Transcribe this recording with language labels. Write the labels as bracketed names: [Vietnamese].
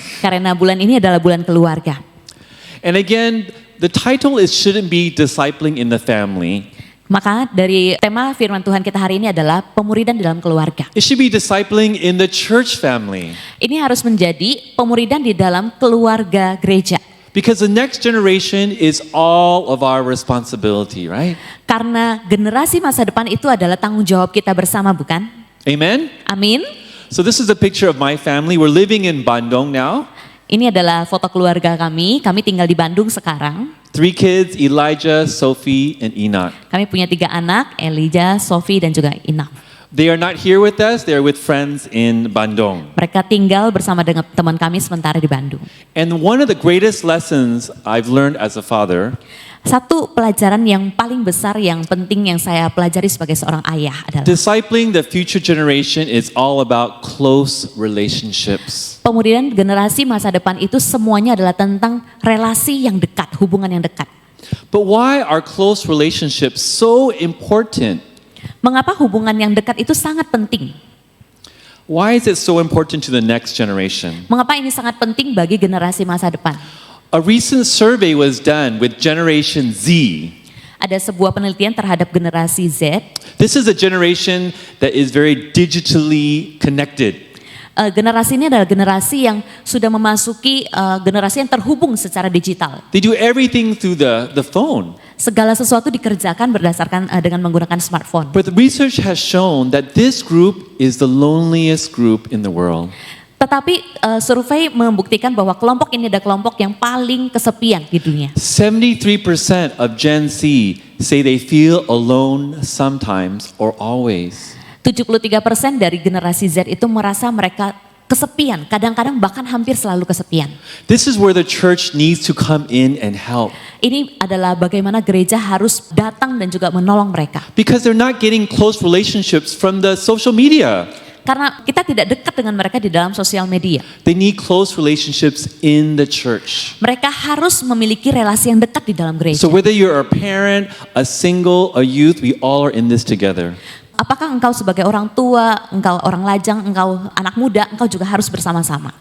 [Indonesian] Karena bulan ini adalah bulan keluarga. [English] And again, the title is shouldn't be discipling in the family. [Indonesian] Maka dari tema firman Tuhan kita hari ini adalah pemuridan di dalam keluarga. [English] It should be discipling in the church family. [Indonesian] Ini harus menjadi pemuridan di dalam keluarga gereja. [English] Because the next generation is all of our responsibility, right? [Indonesian] Karena generasi masa depan itu adalah tanggung jawab kita bersama, bukan? [English] Amen? [Indonesian] Amin. [English] So this is a picture of my family. We're living in Bandung now. [Indonesian] Ini adalah foto keluarga kami. Kami tinggal di Bandung sekarang. [English] 3 kids, Elijah, Sophie, and Enoch. [Indonesian] Kami punya 3 anak, Elijah, Sophie, dan juga Enoch. [English] They are not here with us. They are with friends in Bandung. [Indonesian] Mereka tinggal bersama dengan teman kami sementara di Bandung. [English] And one of the greatest lessons I've learned as a father [Indonesian] Satu pelajaran yang paling besar, yang penting yang saya pelajari sebagai seorang ayah adalah [English] discipling the future generation is all about close relationships. [Indonesian] pemuridan generasi masa depan itu semuanya adalah tentang relasi yang dekat, hubungan yang dekat. [English] But why are close relationships so important? [Indonesian] Mengapa hubungan yang dekat itu sangat penting? [English] Why is it so important to the next generation? [Indonesian] Mengapa ini sangat penting bagi generasi masa depan? [English] A recent survey was done with Generation Z. [Indonesian] Ada sebuah penelitian terhadap generasi Z. [English] This is a generation that is very digitally connected. [Indonesian] Generasi ini adalah generasi yang sudah memasuki generasi yang terhubung secara digital. [English] They do everything through the phone. [Indonesian] Segala sesuatu dikerjakan berdasarkan dengan menggunakan smartphone. [English] But the research has shown that this group is the loneliest group in the world. [Indonesian] Tetapi survei membuktikan bahwa kelompok ini adalah kelompok yang paling kesepian di dunia. [English] 73% of Gen Z say they feel alone sometimes or always. [Indonesian] 73% dari generasi Z itu merasa mereka kesepian, kadang-kadang bahkan hampir selalu kesepian. [English] This is where the church needs to come in and help. [Indonesian] Ini adalah bagaimana gereja harus datang dan juga menolong mereka. [English] Because they're not getting close relationships from the social media. [Indonesian] Karena kita tidak dekat dengan mereka di dalam sosial media. [English] They need close relationships in the church. [Indonesian] Mereka harus memiliki relasi yang dekat di dalam gereja. [English] So whether you're a parent, a single, a youth, we all are in this together. [Indonesian] Apakah engkau sebagai orang tua, engkau orang lajang, engkau anak muda, engkau juga harus bersama-sama.